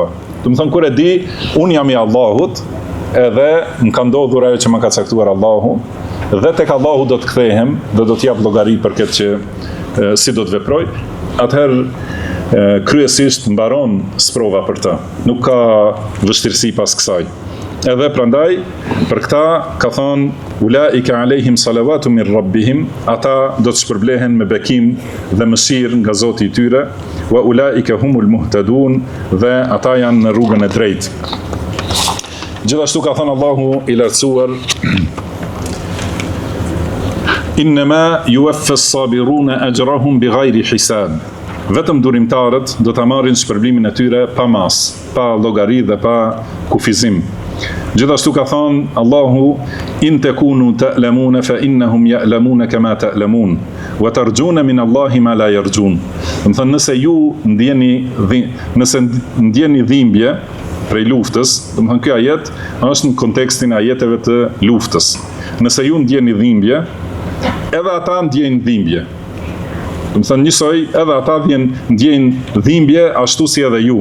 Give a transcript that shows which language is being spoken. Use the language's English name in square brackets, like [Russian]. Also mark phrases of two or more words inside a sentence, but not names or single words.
[Albanian] Do të thonë kur e di, unë jam i Allahut, edhe më ka ndodhur ajo që më ka caktuar Allahu, dhe tek Allahu do të kthehem dhe do të jap llogari për këtë që si do të veproj. Atëherë kryesisht mbaron sprova për të. Nuk ka vështirësi pas kësaj. Edhe prandaj për këta ka thonë [Arabic] أولئك عليهم صلوات من ربهم, [Albanian] ata do të shpërblehen me bekim dhe mëshirë nga Zoti i tyre, [Arabic] وأولئك هم المهتدون, [Albanian] dhe ata janë në rrugën e drejtë. Gjithashtu ka thënë Allahu i lartësuar [Arabic] إنما يوفى الصابرون أجرهم بغير حساب. [Albanian] Vetëm durimtarët do ta marrin shpërblimin e tyre pa mas, pa llogari dhe pa kufizim. Gjithashtu ka thënë Allahu [Arabic] إن تكونوا تألمون فإنهم يألمون كما تألمون وترجون من الله ما لا يرجون. [Albanian] Do të thënë nëse ju ndjeni dhimbje prej luftës, do të thënë ky ajet është në kontekstin e ajeteve të luftës. Nëse ju ndjeni dhimbje, edhe ata ndjejnë dhimbje. Do të thënë njësoj, edhe ata ndjejnë dhimbje ashtu si edhe ju.